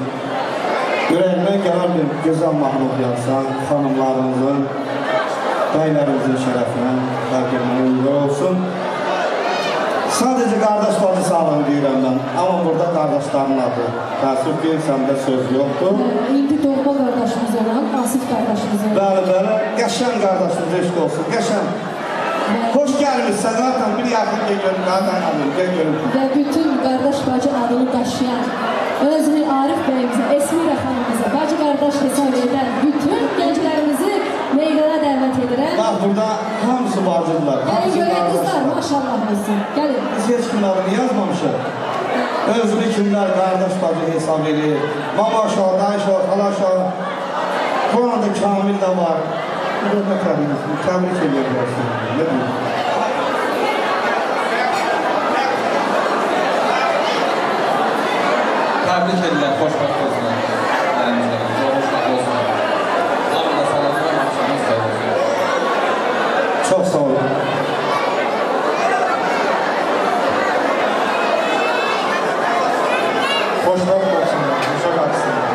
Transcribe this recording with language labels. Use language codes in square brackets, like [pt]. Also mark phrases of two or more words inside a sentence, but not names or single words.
[az] Ürəyimdən gələn bir gözəl mahnı oxuyarsan, xanımlarımızın, bəylərimizin şərəfinə, bəlkəmənə uyğun olsun. Sadəcə qardaş bacı sağlığını deyirəm mən, amma burada qardaşların adı. Təəssüf ki, səndə söz yoxdur. İndi doğma qardaşımız olan, Asif qardaşımız olan. Bəli, bəli, qəşən qardaşımız eşq olsun, qəşən. [tr] Hoş gelmişsin zaten bir yakın geliyorum zaten alayım geliyorum. [az] Və bütün qardaş bacı adını daşıyan özünü Arif bəyimizə, Esmira xanımıza, bacı qardaş hesab edən bütün gənclərimizi meydana dəvət edirəm. Bak burada hamısı bacıdırlar. Gəlin görək qızlar, maşallah olsun. Gəlin. Biz heç kimlərini yazmamışıq. Özünü kimlər qardaş bacı hesab edir. Mama aşağı, dayışağı, halaşağı. Bu anda Kamil de var. Burada təbrik ediyorlar. [tr] Ne bileyim. [az] Təbrik edirlər, xoşbəxt olsunlar. Xoşbəxt olsunlar. Hamı da salamlı və axşamınız xeyir olsun. Çok sağ olun. Xoşbəxt olsunlar. Xoşa qalsınlar.